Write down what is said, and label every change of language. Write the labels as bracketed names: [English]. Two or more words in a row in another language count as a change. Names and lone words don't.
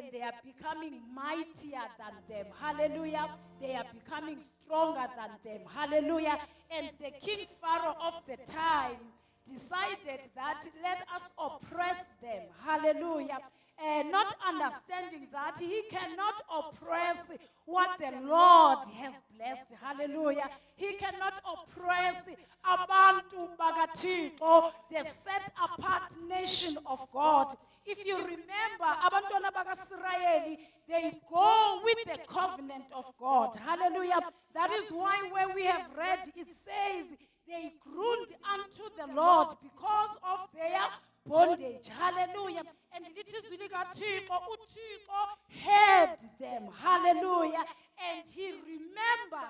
[English] they are becoming mightier than them, hallelujah, they are becoming stronger than them, hallelujah, and the king Pharaoh of the time decided that let us oppress them, hallelujah, not understanding that he cannot oppress what the Lord has blessed, hallelujah. He cannot oppress [Xhosa] abantu bakaThixo, [English] the set apart nation of God. If you remember, [Xhosa] abantwana bakaSirayeli, [English] they go with the covenant of God, hallelujah. That is why when we have read, it says they groaned unto the Lord because of their bondage, hallelujah. And it is really God, Uthixo heard them, hallelujah, and he remembered.